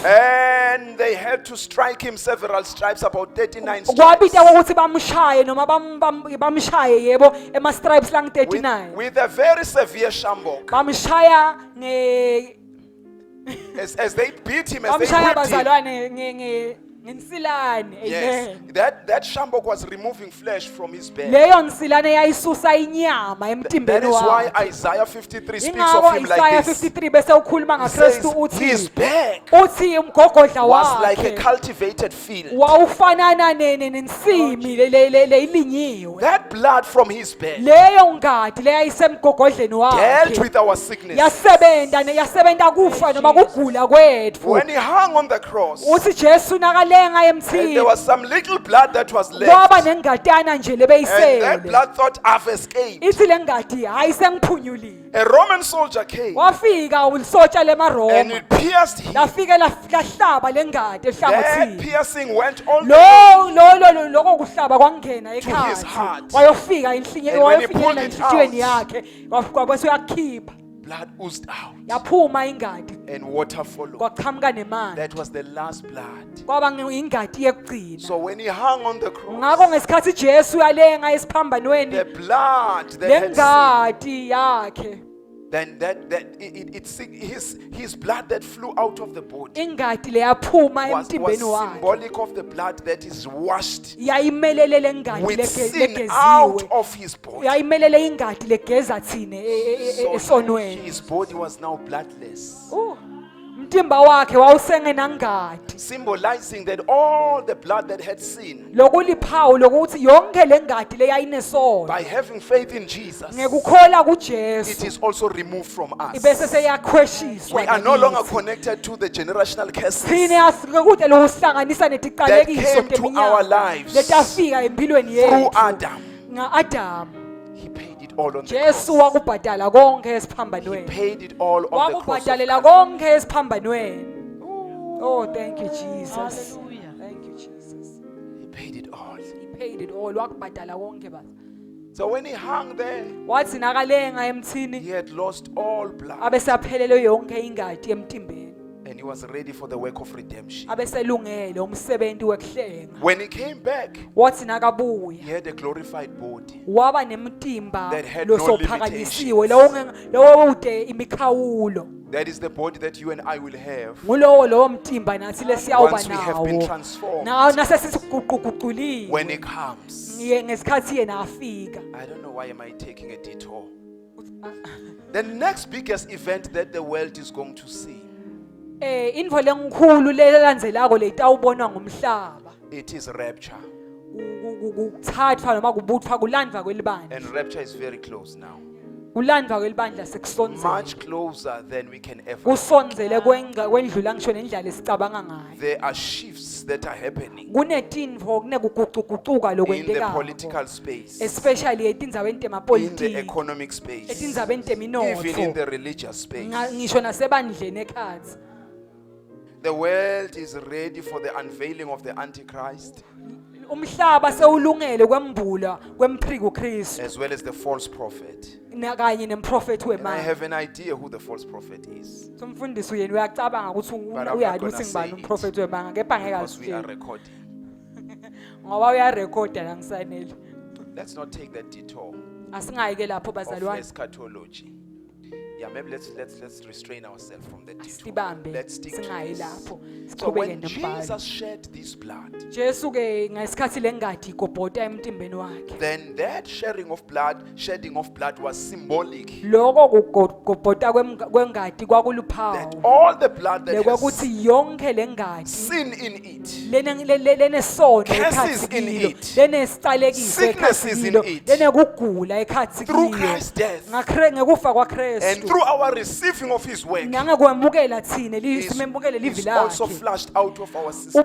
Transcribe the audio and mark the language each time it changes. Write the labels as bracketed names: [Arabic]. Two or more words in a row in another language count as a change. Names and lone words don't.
[English] And they had to strike him several stripes, about 39 stripes. [Swati] Kwabita ukuthi bamshaye noma bamshaye yebo ema stripes lang 39. [English] With a very severe shambok. [Swati] Bamshaya [English] As they beat him, as they [Swati] bamshaya [English] whipped him. [Swati] bazalwane ngensilane. [English] Yes, Amen. that shambok was removing flesh from his back. [Swati] Leyo nsilane yayisusa inyama [English] That [Swati] emtimbeni [English] is why [Swati] wakhe. [English] Isaiah 53 speaks [Swati] Ingakho [English] of him Isaiah like this. [Swati] 53 bese ukhuluma [English] He says, [Swati] ngaKristu [English] his [Swati] uthi [English] back [Swati] uthi umgogodla [English] was like a [Swati] wakhe [English] cultivated field. [Swati] wawufanana nensimi leyilinyiwe. [English] That blood from his back [Swati] Leyo ngadi leyayisemgogodleni [English] dealt [Swati] wakhe [English] with our sickness. [Swati] yasebenta kufa noma kugula kwethu. [English] When he hung on the cross, [Swati] Uthi Jesu nakalenga [English] and there [Swati] emthini [English] was some little blood that was [Swati] kwaba [English] left, [Swati] nengatana nje [English] and that [Swati] lebeyisele. [English] blood thought, I've escaped. [Swati] Ithi lengadi hayi sengiphunyulile. [English] A Roman soldier came [Swati] Wafika ulisotsha [English] and [Swati] lemaroma. [English] it pierced him. [Swati] Lafike lahlaba lengadi [English] That [Swati] ehlangothini. [English] piercing went all the way. [Swati] Lokho kuhlaba kwangena [English] his [Swati] ekhaya. [English] heart. [Swati] Wayofika [English] And when he pulled [Swati] wayofinyelela [English] it [Swati] enhlitiyweni [English] out, [Swati] yakhe. Kwabese uyakhipha. [English] Blood oozed out [Swati] Yaphuma ingadi. [English] and water followed. [Swati] Kwaqhamuka nemanzi. [English] That was the last blood. [Swati] Kwaba ingadi yekugcina. [English] So when he hung on the cross, [Swati] Ngakho ngesikhathi Jesu yalenga esiphambanweni [English] the blood that had sinned, [Swati] lengadi yakhe. [English] then his blood that flew out of the body [Swati] Ingadi leyaphuma [English] was [Swati] emtimbeni wakhe. [English] symbolic of the blood that is washed [Swati] Yayimelele lengadi [English] with sin out [Swati] legeziwe. [English] of his body. [Swati] Yayimelele ingadi legeza thine [English] So [Swati] esonweni. [English] his body was now bloodless, [Swati] Umtimba wakhe wawusengenangadi. [English] symbolizing that all the blood that had sinned, [Swati] Lokuliphawu lokuthi yonke lengadi leyayinesono [English] by having faith in Jesus, [Swati] ngekukholwa [English] it [Swati] kuJesu [English] is also removed from us. [Swati] ibese seyakhweshiswa. [English] We are no longer connected to the generational curses [Swati] Thine asikude lokuhlanganisa [English] that [Swati] netiqalekiso [English] came to our [Swati] teminyaka [English] lives [Swati] letafika empilweni [English] through [Swati] yethu [English] Adam. [Swati] nga-Adam. [English] He paid it all on the [Swati] Jesu [English] cross. [Swati] wakubhadala konke [English] He [Swati] esiphambanweni. [English] paid it all on the cross. of [Swati] Wakubhadalela [English] Calvary. [Swati] konke esiphambanweni. [English] Oh, thank you Jesus. Hallelujah. Thank you Jesus. He paid it all. He paid it all. [Swati] Wakubhadala konke baba. [English] So when he hung there, [Swati] Wathi nakalenga emthini [English] he had lost all blood [Swati] abesaphelelwe yonke ingadi emtimbeni. [English] and he was ready for the work of redemption. [Swati] Abeselungele umsebenzi wekuhlenga. [English] When he came back, [Swati] Wathi nakabuya [English] he had a glorified body [Swati] waba nemtimba [English] that had no [Swati] losophakanyisiwe [English] limitations. [Swati] lowo ude imikhawulo. [English] That is the body that you and I will have [Swati] Ngulowo lowo mtimba nathi lesiyawuba [English] once we have been [Swati] nawo. [English] transformed. [Swati] Nasesiguquguquliwe [English] When he comes, [Swati] ngesikhathi yena afika. [English] I don't know why am I taking a detour. The next biggest event that the world is going to see, [Swati] Intfo lenkhulu lelandzelako letawubonwa ngumhlaba. [English] it is rapture. [Swati] Kuthathwa noma kubutfwa kulandva kwelibandla. [English] And rapture is very close now. [Swati] Kulandva kwelibandla sekusonzele. [English] Much closer than we can ever. [Swati] Kusonzele kwendlula ngisho nendlela lesicabanga ngayo. [English] There are shifts that are happening [Swati] Kunetintfo kunekugucugucuka [English] in the [Swati] lokwenteka. [English] political space, [Swati] Especially etindzaweni [English] in the [Swati] temapolitiki. [English] economic space, [Swati] Etindzaweni [English] even in [Swati] teminotfo. [English] the religious space. [Swati] Ngisho nasebandleni ekhatsi. [English] The world is ready for the unveiling of the Antichrist [Swati] Umhlaba sewulungele kwembula kwemphriku Kristu [English] as well as the false prophet. [Swati] kanye nemprofeti [English] And I [Swati] wemali. [English] have an idea who the false prophet is [Swati] Umfundisi uyena uyacabanga ukuthi [English] But I'm not [Swati] uyazi [English] gonna [Swati] ukuthi [English] say [Swati] ngibani [English] it. [Swati] umprofeti wemanga kepha ngeke [English] because we are [Swati] azitshele [English] recording. [Swati] ngoba uyarekhoda la ngisanele. [English] let's not take that detour [Swati] Asingayike lapho [English] of [Swati] bazalwane. [English] eschatology. Yeah, maybe let's restrain ourselves from that detour. [Swati] Sibambe [English] Let's stick to [Swati] singayi [English] this. [Swati] lapho. [English] So [Swati] Siqhubeke [English] when [Swati] nombhalo. [English] Jesus shed this blood, [Swati] Jesu ke ngesikhathi lengadi igobhota emtimbeni wakhe. [English] then that shedding of blood was symbolic. [Swati] Lokho kugobhota kwengadi [English] That [Swati] kwakuluphawu. [English] all the blood that has [Swati] Lekwakuthi yonke lengadi [English] sin in it, [Swati] lenesono [English] Curses [Swati] ekhathi [English] in [Swati] kilo, [English] it. [Swati] lenesicalekiso [English] Sicknesses [Swati] ekhathi [English] in [Swati] kilo, [English] it. [Swati] lenekugula ekhathi [English] through [Swati] kilo. [English] Christ's death [Swati] Ngekufa [English] and [Swati] kwaKristu. [English] through our receiving of his work, [Swati] Nangekwemukela thina [English] is [Swati] simemukele livi [English] also [Swati] lakhe. [English] flushed out of our system.